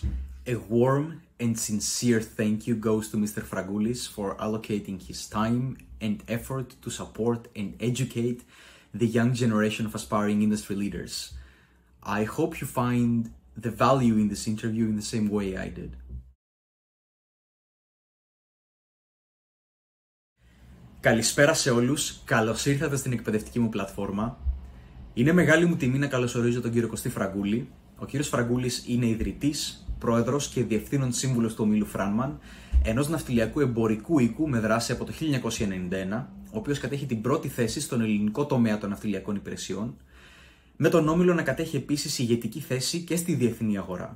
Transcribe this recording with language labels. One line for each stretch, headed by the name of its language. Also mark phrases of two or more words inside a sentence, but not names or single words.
English: A warm and sincere thank you goes to Mr. Fragoulis for allocating his time and effort to support and educate the young generation of aspiring industry leaders. I hope you find the value in this interview in the same way I did.
Greek: Καλησπέρα σε όλους, καλώς ήρθατε στην εκπαιδευτική μου πλατφόρμα. Είναι μεγάλη μου τιμή να καλωσορίζω τον κύριο Κωστή Φραγκούλη. Ο κύριος Φραγκούλης είναι ιδρυτής, πρόεδρος και διευθύνων σύμβουλος του ομίλου Frontman, ενός ναυτιλιακού εμπορικού οίκου με δράση από το 1991, ο οποίος κατέχει την πρώτη θέση στον ελληνικό τομέα των ναυτιλιακών υπηρεσιών, με τον όμιλο να κατέχει επίσης ηγετική θέση και στη διεθνή αγορά.